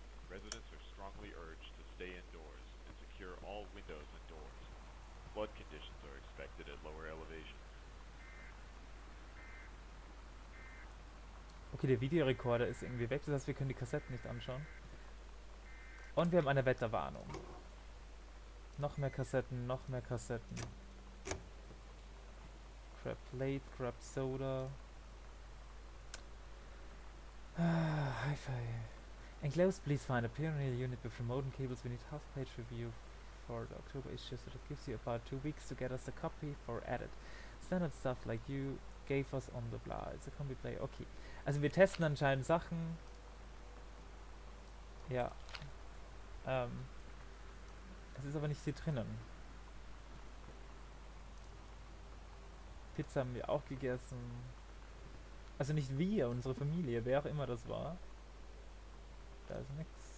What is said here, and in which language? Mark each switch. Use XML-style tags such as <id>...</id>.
<en>Residents are strongly urged to stay indoors and secure all windows and doors. Flood conditions are expected at lower elevations.</en> <de>Okay, der Videorekorder ist irgendwie weg, das heißt, wir können die Kassetten nicht anschauen. Und wir haben eine Wetterwarnung. Noch mehr Kassetten, noch mehr Kassetten.</de> <en>Crab Plate, Crab Soda. Hi-Fi. Enclosed, please find a Pioneer unit with remote and cables. We need half-page review for the October issue, so that gives you about 2 weeks to get us a copy for edit. Standard stuff like you gave us on the blah. It's a combi play. Okay.</en> <de>Also wir testen anscheinend Sachen. Ja. Es ist aber nicht hier drinnen. Pizza haben wir auch gegessen. Also nicht wir, unsere Familie, wer auch immer das war. Da ist nix.</de>